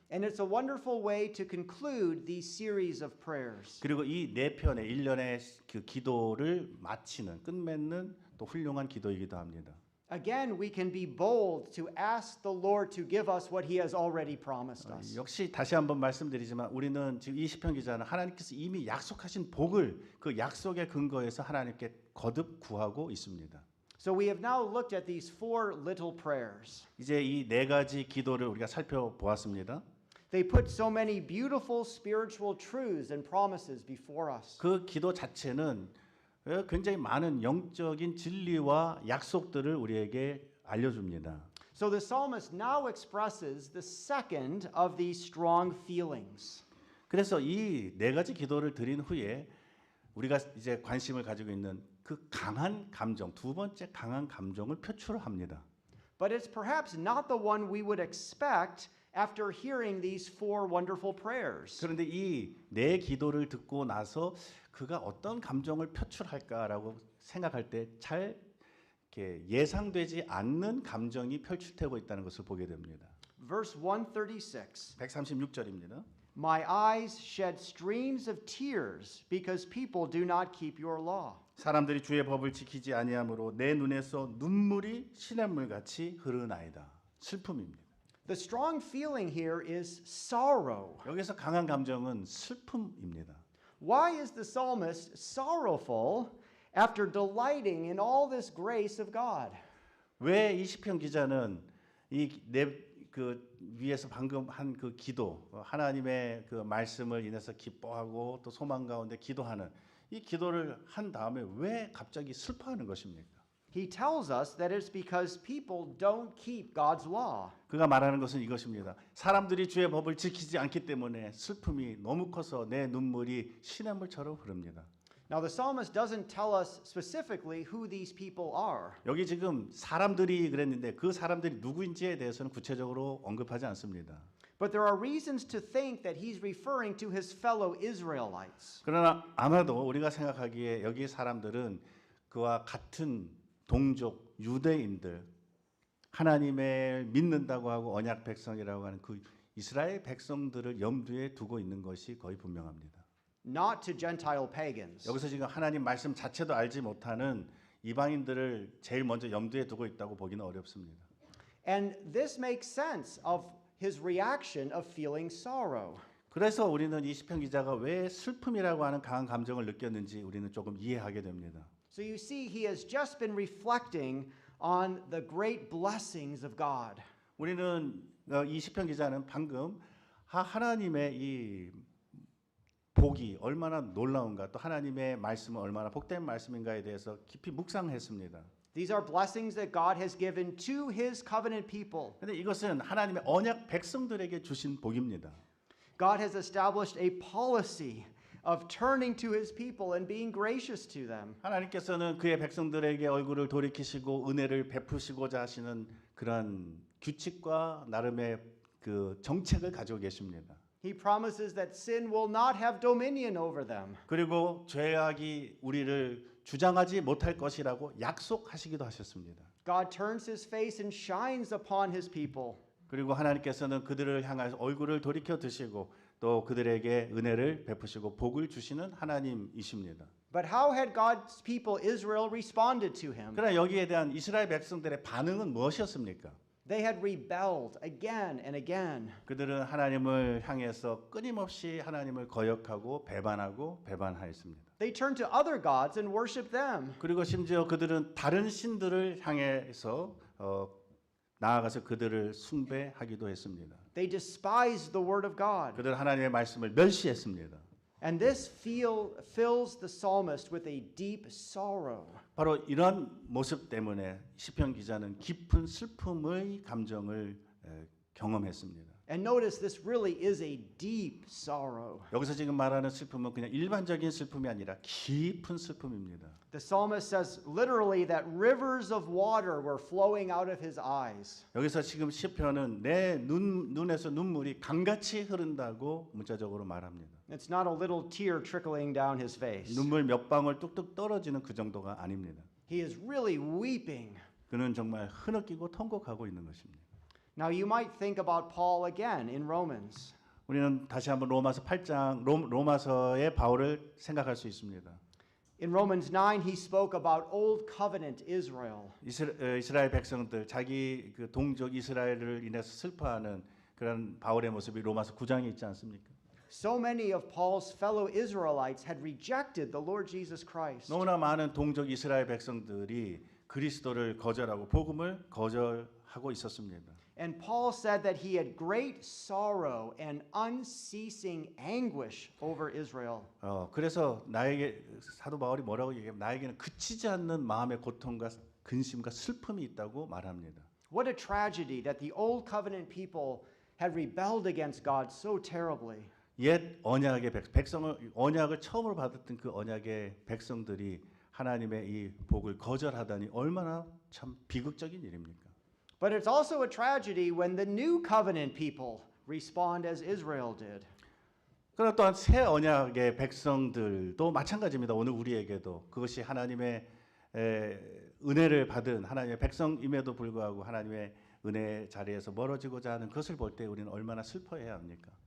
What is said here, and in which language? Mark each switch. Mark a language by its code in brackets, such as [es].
[en] And it's a wonderful way to conclude these series of prayers. [ko] 그리고 이 네 편의 일련의 그 기도를 마치는 끝맺는 또 훌륭한 기도이기도 합니다. [en] Again, we can be bold to ask the Lord to give us what he has already promised us. [ko] 역시 다시 한번 말씀드리지만 우리는 지금 이 시편 기자는 하나님께서 이미 약속하신 복을 그 약속의 근거에서 하나님께 거듭 구하고 있습니다. [en] So we have now looked at these four little prayers. [ko] 이제 이 네 가지 기도를 우리가 살펴보았습니다. [en] They put so many beautiful spiritual truths and promises before us. [ko] 그 기도 자체는 굉장히 많은 영적인 진리와 약속들을 우리에게 알려줍니다. [en] So the psalmist now expresses the second of these strong feelings. [ko] 그래서 이 네 가지 기도를 드린 후에 우리가 이제 관심을 가지고 있는 그 강한 감정, 두 번째 강한 감정을 표출합니다. [en] But it's perhaps not the one we would expect after hearing these four wonderful prayers. [ko] 그런데 이 네 기도를 듣고 나서 그가 어떤 감정을 표출할까라고 생각할 때 잘 예상되지 않는 감정이 표출되고 있다는 것을 보게 됩니다. [en] Verse 136. [ko] 136절입니다. [en] My eyes shed streams of tears because people do not keep your law. [ko] 사람들이 주의 법을 지키지 아니하므로 내 눈에서 눈물이 시냇물 같이 흐르나이다. 슬픔입니다. [en] The strong feeling here is sorrow. [ko] 여기서 강한 감정은 슬픔입니다. [en] Why is the psalmist sorrowful after delighting in all this grace of God? [ko] 왜 이 시편 기자는 그 위에서 방금 한 그 기도, 하나님의 그 말씀을 인해서 기뻐하고 또 소망 가운데 기도하는 이 기도를 한 다음에 왜 갑자기 슬퍼하는 것입니까? [en] He tells us that it's because people don't keep God's law. [ko] 그가 말하는 것은 이것입니다. 사람들이 주의 법을 지키지 않기 때문에 슬픔이 너무 커서 내 눈물이 시냇물처럼 흐릅니다. [en] Now the psalmist doesn't tell us specifically who these people are. [ko] 여기 지금 사람들이 그랬는데 그 사람들이 누구인지에 대해서는 구체적으로 언급하지 않습니다. [en] But there are reasons to think that he's referring to his fellow Israelites. [ko] 그러나 아마도 우리가 생각하기에 여기 사람들은 그와 같은 동족 유대인들, 하나님을 믿는다고 하고 언약 백성이라고 하는 그 이스라엘 백성들을 염두에 두고 있는 것이 거의 분명합니다. [en] Not to Gentile pagans. [ko] 여기서 지금 하나님 말씀 자체도 알지 못하는 이방인들을 제일 먼저 염두에 두고 있다고 보기는 어렵습니다. [en] And this makes sense of his reaction of feeling sorrow. [ko] 그래서 우리는 이 시편 기자가 왜 슬픔이라고 하는 강한 감정을 느꼈는지 우리는 조금 이해하게 됩니다. [en] So you see, he has just been reflecting on the great blessings of God. [ko] 우리는 이 시편 기자는 방금 하나님의 이 복이 얼마나 놀라운가, 또 하나님의 말씀은 얼마나 복된 말씀인가에 대해서 깊이 묵상했습니다. [en] These are blessings that God has given to his covenant people. [ko] 근데 이것은 하나님의 언약 백성들에게 주신 복입니다. [en] God has established a policy of turning to his people and being gracious to them. [ko] 하나님께서는 그의 백성들에게 얼굴을 돌이키시고 은혜를 베푸시고자 하시는 그런 규칙과 나름의 그 정책을 가지고 계십니다. [en] He promises that sin will not have dominion over them. [ko] 그리고 죄악이 우리를 주장하지 못할 것이라고 약속하시기도 하셨습니다. [en] God turns his face and shines upon his people. [ko] 그리고 하나님께서는 그들을 향하여 얼굴을 돌이켜 드시고 또 그들에게 은혜를 베푸시고 복을 주시는 하나님이십니다. [en] But how had God's people Israel responded to him? [ko] 그러나 여기에 대한 이스라엘 백성들의 반응은 무엇이었습니까? [en] They had rebelled again and again. [ko] 그들은 하나님을 향해서 끊임없이 하나님을 거역하고 배반하였습니다. [en] They turned to other gods and worshiped them. [ko] 그리고 심지어 그들은 다른 신들을 향해서 나아가서 그들을 숭배하기도 했습니다. [en] They despised the word of God. [ko] 그들 하나님의 말씀을 멸시했습니다. [en] And this fills the psalmist with a deep sorrow. [ko] 바로 이런 모습 때문에 시편 기자는 깊은 슬픔의 감정을 경험했습니다. [en] And notice this really is a deep sorrow. [ko] 여기서 지금 말하는 슬픔은 그냥 일반적인 슬픔이 아니라 깊은 슬픔입니다. [en] The psalmist says literally that rivers of water were flowing out of his eyes. [ko] 여기서 지금 시편은 내 눈에서 눈물이 강같이 흐른다고 문자적으로 말합니다. [en] It's not a little tear trickling down his face. [ko] 눈물 몇 방울 뚝뚝 떨어지는 그 정도가 아닙니다. [en] He is really weeping. [ko] 그는 정말 흐느끼고 통곡하고 있는 것입니다. [en] Now you might think about Paul again in Romans. [ko] 우리는 다시 한번 로마서 8장 로마서의 바울을 생각할 수 있습니다. [en] In Romans 9 he spoke about old covenant Israel. [ko] 이스라엘 백성들 자기 그 동족 이스라엘을 인해서 슬퍼하는 그런 바울의 모습이 로마서 9장에 있지 않습니까? [en] So many of Paul's fellow Israelites had rejected the Lord Jesus Christ. [ko] 너무나 많은 동족 이스라엘 백성들이 그리스도를 거절하고 복음을 거절하고 있었습니다. [en] And Paul said that he had great sorrow and unceasing anguish over Israel. [ko] 그래서 나에게 사도 바울이 뭐라고 얘기하면 나에게는 그치지 않는 마음의 고통과 근심과 슬픔이 있다고 말합니다. [en] What a tragedy that the old covenant people had rebelled against God so terribly. [ko] 옛 언약의 언약을 처음으로 받았던 그 언약의 백성들이 하나님의 이 복을 거절하다니 얼마나 참 비극적인 일입니까? [en] But it's also a tragedy when the new covenant people respond as Israel did. [ko] 그러나 또한 새 언약의 백성들도 마찬가지입니다. 오늘 우리에게도 그것이 하나님의 은혜를 받은 하나님의 백성임에도 불구하고 하나님의 은혜 자리에서 멀어지고자 하는 것을 볼 때 우리는 얼마나 슬퍼해야 합니까?